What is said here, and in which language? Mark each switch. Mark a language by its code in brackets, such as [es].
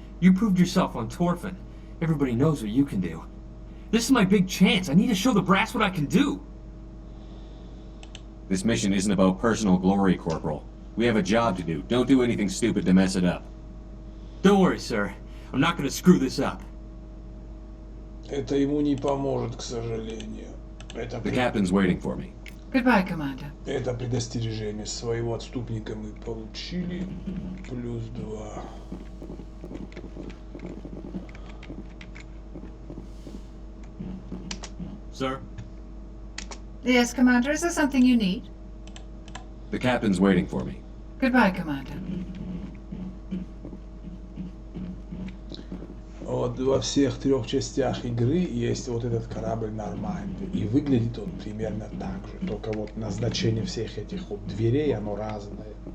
[en] You proved yourself on Torfin. Everybody knows what you can do. This is my big chance. I need to show the brass what I can do. This mission isn't about personal glory, Corporal. We have a job to do. Don't do anything stupid to mess it up. Don't worry, sir. I'm not gonna screw this up. [ru] Это ему не поможет, к сожалению. [en] The captain's waiting for me. Goodbye, Commander. [ru] Это предостережение своего отступника мы получили. +2. [en] Sir? Yes, Commander. Is there something you need? The captain's waiting for me. Goodbye, Commander. [ru] Вот во всех трех частях игры есть вот этот корабль нормальный. И выглядит он примерно так же. Только вот назначение всех этих вот дверей, оно разное.